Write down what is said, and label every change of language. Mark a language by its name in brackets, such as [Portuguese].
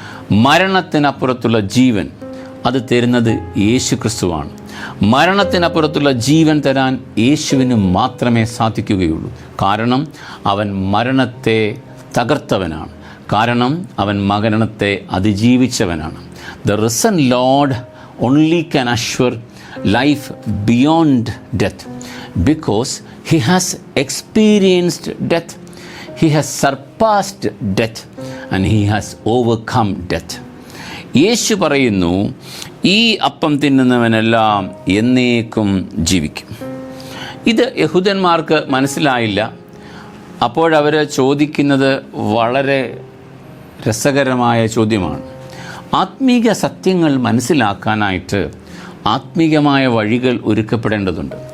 [Malayalam] മരണത്തിനപ്പുറത്തുള്ള ജീവൻ അത് തരുന്നത് യേശു ക്രിസ്തുവാണ്. മരണത്തിനപ്പുറത്തുള്ള ജീവൻ തരാൻ യേശുവിന് മാത്രമേ സാധിക്കുകയുള്ളൂ. കാരണം അവൻ മരണത്തെ തകർത്തവനാണ്. കാരണം അവൻ മരണത്തെ അതിജീവിച്ചവനാണ്. [English] The risen Lord only can assure life beyond death because he has experienced death, he has surpassed death and he has overcome death. [Malayalam] യേശു പറയുന്നു, ഈ അപ്പം തിന്നുന്നവനെല്ലാം എന്നേക്കും ജീവിക്കും. ഇത് യഹൂദന്മാർക്ക് മനസ്സിലായില്ല. അപ്പോഴവർ ചോദിക്കുന്നത് വളരെ രസകരമായ ചോദ്യമാണ്. ആത്മീക സത്യങ്ങൾ മനസ്സിലാക്കാനായിട്ട് ആത്മീകമായ വഴികൾ ഒരുക്കപ്പെടേണ്ടതുണ്ട്.